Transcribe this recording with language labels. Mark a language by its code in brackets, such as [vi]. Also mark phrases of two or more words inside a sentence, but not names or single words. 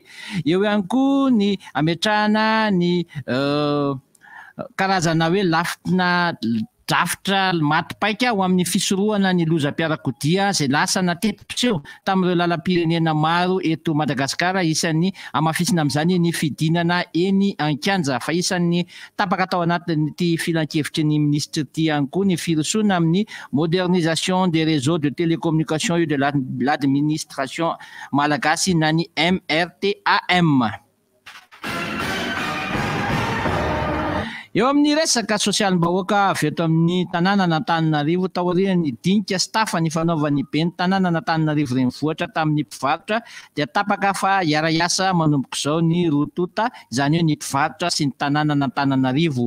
[mg] Eo ihany koa ny ametrahana ny karazana hoe lafina drafitra matipaika ho amin'ny fisorohana ny lozam-piarakodia izay lasa natetim-piseho tamin'ireo lalam-pirenena maro eto Madagasikara isan'ny amafisina amin'izany ny fidinana eny an-kianja fa isan'ny tapaka tao anatin'ity filan-kevitry ny ministre ity ihany koa ny firosoana amin'ny [fr] modernisation des réseaux de télécommunication et de l'administration malagasy [mg] na ny MRTAM. Eo amin'ny resaka sosialim-bahoaka avy eto amin'ny tanàna n'Antananarivo taorian'ny dinika sy tafa ny fanaovan'ny ben'ny tanàna n'Antananarivo renivohitra tamin'ny mpivarotra dia tapaka fa hiara-iasa manomboka izao ny rotota izany hoe ny mpivarotra sy ny tanàna n'Antananarivo.